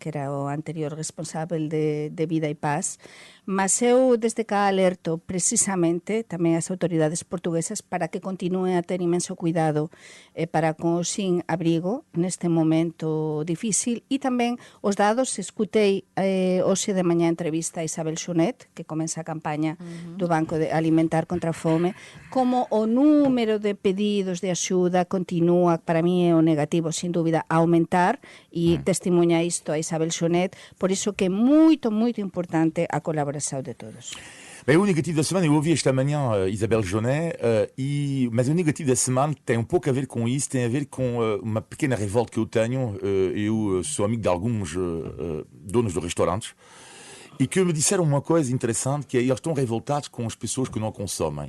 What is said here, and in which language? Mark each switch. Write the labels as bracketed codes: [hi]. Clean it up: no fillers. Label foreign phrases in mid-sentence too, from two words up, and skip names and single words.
[pt] Que era o anterior responsável de Vida e Paz, mas eu desde cá alerto precisamente também as autoridades portuguesas para que continuem a ter imenso cuidado para com os sem-abrigo neste momento difícil, e também os dados. [gl] Escutei hoxe de manhã a entrevista a Isabel Xunet, que começa a campaña do Banco Alimentar contra a Fome, como o número de pedidos de axuda continúa, para mí é o negativo, sin dúbida, a aumentar, e testemunha isto a Isabel Xunet, por iso que é moito, moito importante a colaboração de todos. [pt] Bem, o negativo da semana, eu ouvi esta manhã Isabel Jonet, mas o negativo da semana tem um pouco a ver com isso, tem a ver com uma pequena revolta que eu tenho. Eu sou amigo de alguns donos de restaurantes e que me disseram uma coisa interessante, que é eles estão revoltados com as pessoas que não consomem.